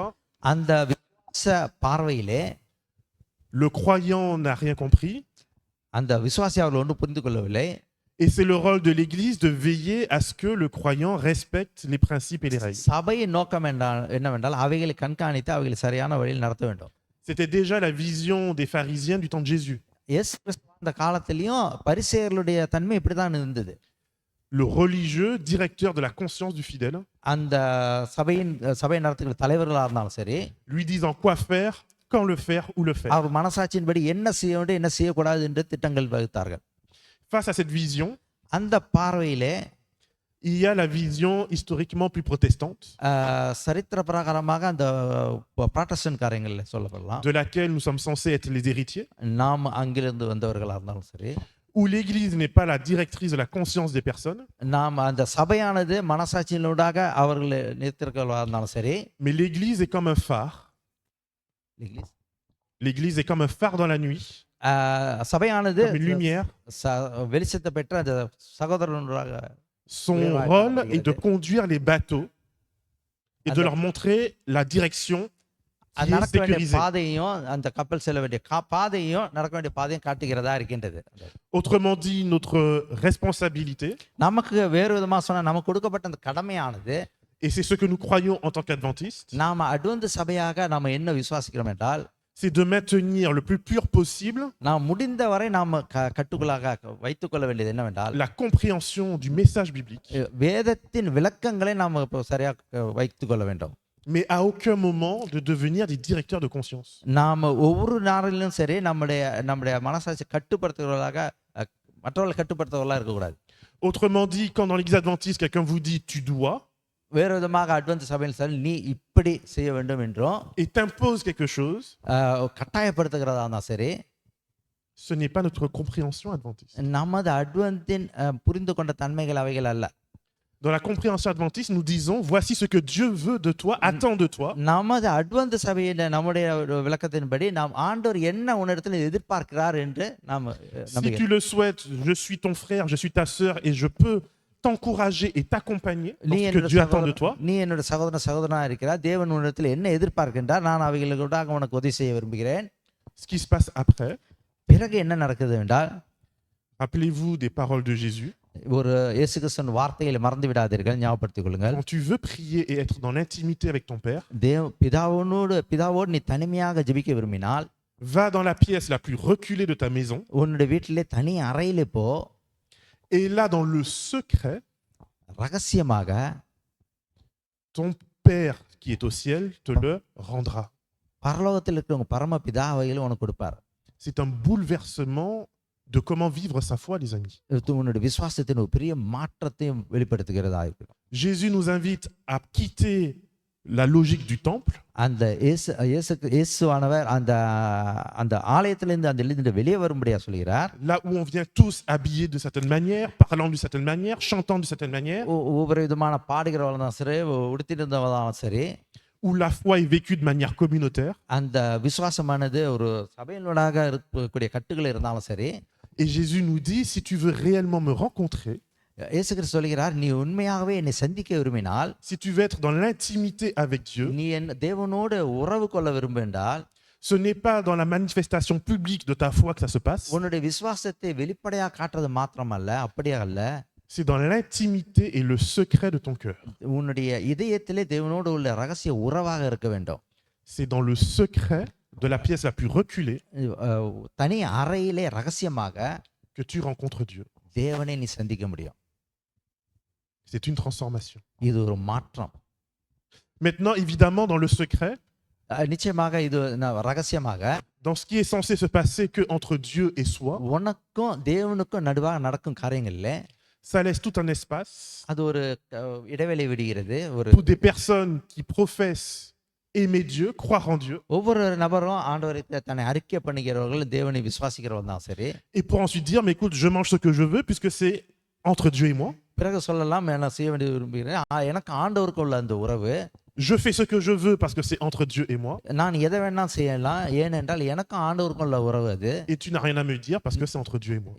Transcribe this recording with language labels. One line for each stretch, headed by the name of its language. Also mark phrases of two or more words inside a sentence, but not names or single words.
Tamil: அந்த விசுவாச பார்வையிலே
French: le croyant n'a rien compris,
Tamil: அந்த விசுவாசி அவர்கள் ஒன்றும் புரிந்து கொள்ளவில்லை.
French: et c'est le rôle de l'église de veiller à ce que le croyant respecte les principes et les règles.
Tamil: சபையின் நோக்கம் என்னவென்றால் அவைகளை கண்காணித்து அவைகளை சரியான வழியில் நடத்த வேண்டும்.
French: C'était déjà la vision des pharisiens du temps de Jésus.
Tamil: இயேசு கிறிஸ்து அந்த காலத்திலையும் பரிசேயர்களுடைய தன்மை இப்படிதான் இருந்தது.
French: Le religieux, directeur de la conscience du fidèle,
Tamil: அந்த சபை நடத்துகிற தலைவர்களாக இருந்தாலும் சரி,
French: lui disant quoi faire, quand le faire, où le faire.
Tamil: அவர் மனசாட்சியின்படி என்ன செய்ய வேண்டும் என்ன செய்யக்கூடாது என்று திட்டங்கள் வகுத்தார்கள்.
French: Face à cette vision,
Tamil: அந்த பார்வையிலே
French: il y a la vision historiquement plus protestante,
Tamil: சரித்திர பிரகாரமாக அந்த புராட்டஸ்டன்ட் காரியங்கள் சொல்லப்படலாம்,
French: de laquelle nous sommes censés être les héritiers,
Tamil: நாம் அங்கிருந்து வந்தவர்களாக இருந்தாலும் சரி,
French: où l'église n'est pas la directrice de la conscience des personnes,
Tamil: நாம் அந்த சபையானது மனசாட்சியினூடாக அவர்களை நிறுத்திருக்கிறவர்களாக இருந்தாலும் சரி,
French: mais l'église est comme un phare. L'église est comme un phare dans la nuit,
Tamil: சபையானது
French: comme une lumière.
Tamil: வெளிச்சத்தை பெற்ற அந்த சகோதரனுடைய
French: Son rôle est de conduire les bateaux et de leur montrer la direction qui est
Tamil: நடக்க வேண்டிய
French: sécurisée.
Tamil: பாதையும் அந்த கப்பல் செல்ல வேண்டிய பாதையும் நடக்க வேண்டிய பாதையும் காட்டுகிறதா இருக்கின்றது.
French: Autrement dit, notre responsabilité,
Tamil: நமக்கு வேறு விதமாக சொன்னால் நமக்கு கொடுக்கப்பட்ட அந்த கடமையானது,
French: et c'est ce que nous croyons en tant qu'adventistes,
Tamil: நாம் அட்வென்ட் சபையாக நாம் என்ன விசுவாசிக்கிறோம் என்றால்,
French: c'est de maintenir le plus pur possible
Tamil: நாம் முடிந்த வரை நாம் கட்டுக்குள்ளாக வைத்துக்கொள்ள வேண்டியது என்னவென்றால்,
French: la compréhension du message biblique,
Tamil: வேதத்தின் விளக்கங்களை நாம் இப்போ சரியாக வைத்துக்கொள்ள வேண்டும்.
French: mais à aucun moment de devenir des directeurs de conscience.
Tamil: நாம் ஒவ்வொரு நாளிலும் சரி நம்முடைய மனசாட்சி கட்டுப்படுத்துகிறவர்களாக மற்றவர்களை கட்டுப்படுத்துவர்களாக இருக்கக்கூடாது.
French: Autrement dit, quand dans l'église adventiste, quelqu'un vous dit tu dois
Tamil: வேறு விதமாக அட்வென்ட் சபையில் சரி நீ இப்படி செய்ய வேண்டும் என்றும்
French: et t'impose quelque chose,
Tamil: கட்டாயப்படுத்துகிறதா இருந்தால் சரி,
French: ce n'est pas notre compréhension adventiste.
Tamil: நமது அட்வென்ட்டின் புரிந்து கொண்ட தன்மைகள் அவைகள் அல்ல.
French: Dans la compréhension adventiste, nous disons voici ce que Dieu veut de toi, attend de toi.
Tamil: நமது அட்வென்ட் சபையின் நம்முடைய விளக்கத்தின்படி நாம் ஆண்டவர் என்ன உன்னிடத்தில் எதிர்பார்க்கிறார் என்று நாம்
French: Si tu le souhaites, je suis ton frère, je suis ta sœur et je peux t'encourager et t'accompagner dans ce que Dieu attend de toi.
Tamil: நீ என்னோட சகோதரனா இருக்கிறார், தேவன் உன்னிடத்தில் என்ன எதிர்பார்க்கின்றார், நான் அவைகளுக்கு உனக்கு உதவி செய்ய விரும்புகிறேன்.
French: Ce qui se passe après,
Tamil: பிறகு என்ன நடக்குது என்றால்,
French: rappelez-vous des paroles de Jésus.
Tamil: ஒரு இயேசு கிறிஸ்துவின் வார்த்தைகளை மறந்து விடாதீர்கள், ஞாபகப்படுத்திக் கொள்ளுங்கள்.
French: Quand tu veux prier et être dans l'intimité avec ton Père,
Tamil: பிதாவோடு நீ தனிமையாக ஜெபிக்க விரும்பினால்,
French: va dans la pièce la plus reculée de ta maison,
Tamil: உன்னுடைய வீட்டிலே தனி அறையிலே போ,
French: et là dans le secret,
Tamil: ரகசியமாக
French: ton Père qui est au ciel te le rendra.
Tamil: பரலோகத்தில் இருக்கிற உங்க பரம பிதா அவைகளை உனக்கு கொடுப்பார்.
French: C'est un bouleversement de comment vivre sa foi, les amis.
Tamil: உன்னுடைய விசுவாசத்தின் ஒரு பெரிய மாற்றத்தையும் வெளிப்படுத்துகிறதா இருக்கு.
French: Jésus nous invite à quitter la logique du temple.
Tamil: அந்த இயேசுவானவர் அந்த ஆலயத்திலிருந்து அந்த வெளியே வரும்படியா சொல்கிறார்.
French: Là où on vient tous habillés de certaine manière, parlant d'une certaine manière, chantant d'une certaine manière.
Tamil: ஒவ்வொரு விதமான பாடுகிறவங்க தான் சரி, உடுத்திருந்தவங்க சரி,
French: où la foi est vécue de manière communautaire.
Tamil: அந்த விசுவாசமானது ஒரு சபையினூடாக இருக்கக்கூடிய கட்டுகள் இருந்தாலும் சரி.
French: Et Jésus nous dit, si tu veux réellement me rencontrer,
Tamil: இயேசு கிறிஸ்து சொல்கிறார், நீ உண்மையாகவே என்னை சந்திக்க விரும்பினால்,
French: si tu veux être dans l'intimité avec Dieu,
Tamil: நீ தேவனோடு உறவு கொள்ள விரும்பினால்,
French: Ce n'est pas dans la manifestation publique de ta foi que ça se passe,
Tamil: உன்னுடைய விசுவாசத்தை வெளிப்படையாக காட்டுறது மாத்திரமல்ல, அப்படியே அல்ல,
French: c'est dans l'intimité et le secret de ton cœur.
Tamil: உன்னுடைய இதயத்திலே தேவனோடு உள்ள ரகசிய உறவாக இருக்க வேண்டும்.
French: C'est dans le secret de la pièce la plus reculée
Tamil: தனி அறையிலே ரகசியமாக
French: que tu rencontres Dieu.
Tamil: தேவனை நீ சந்திக்க முடியும்.
French: C'est une transformation.
Tamil: இது ஒரு மாற்றம்.
French: Maintenant, évidemment, dans le secret,
Tamil: நிச்சயமாக இது ரகசியமாக
French: dans ce qui est censé se passer que entre Dieu et soi,
Tamil: உனக்கும் தேவனுக்கும் நடுவாக நடக்கும் காரியங்கள்ல
French: ça laisse tout un espace
Tamil: அது ஒரு இடைவெளி விடுகிறது. ஒரு
French: pour des personnes qui professent aimer Dieu, croire en Dieu,
Tamil: ஒவ்வொரு நபரும் ஆண்டவரை தன்னை அறிக்கை பண்ணிக்கிறவர்கள், தேவனை விசுவாசிக்கிறவங்க தான் சரி.
French: et pour ensuite dire, mais écoute, je mange ce que je veux puisque c'est entre Dieu et moi.
Tamil: பிறகு சொல்லலாம், நான் செய்ய வேண்டியது விரும்புகிறேன், எனக்கு ஆண்டவருக்கு உள்ள அந்த உறவு,
French: Je fais ce que je veux parce que c'est entre Dieu et moi.
Tamil: நான் எதை வேணா செய்யலாம், ஏனென்றால் எனக்கும் ஆண்டவருக்கும் உள்ள உறவு அது.
French: Et tu n'as rien à me dire parce que c'est entre Dieu et moi.